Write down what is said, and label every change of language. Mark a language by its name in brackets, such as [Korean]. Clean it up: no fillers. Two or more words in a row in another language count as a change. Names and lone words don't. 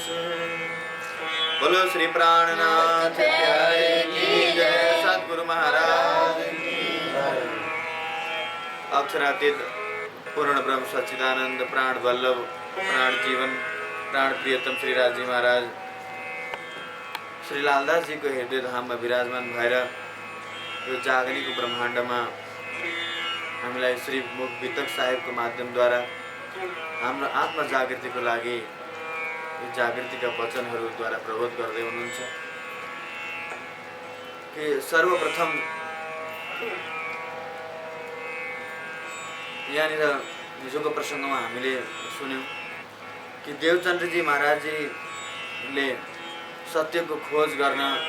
[Hindi] बोलो श्री प्राणनाथ प्यारे की जय सतगुरु महाराज की जय। [Nepali] अक्षरातीत पूर्ण ब्रह्म सच्चिदानंद प्राण वल्लभ प्राण जीवन प्राण प्रियतम श्री राजी महाराज श्री लालदास [Hindi] जी को हृदय धाम में विराजमान [Nepali] भएर यो जागनीको ब्रह्माण्डमा हामीलाई श्री मुख वितक साहेबको माध्यमद्वारा हाम्रो आत्मा जागृतिको लागि यो जागृतिका वचनहरूद्वारा प्रबोध गर्दै हुनुहुन्छ कि सर्वप्रथम यहाँनिर हिजोको प्रसङ्गमा हामीले सुन्यौं कि देवचन्द्रजी महाराजजीले सत्यको खोज गर्न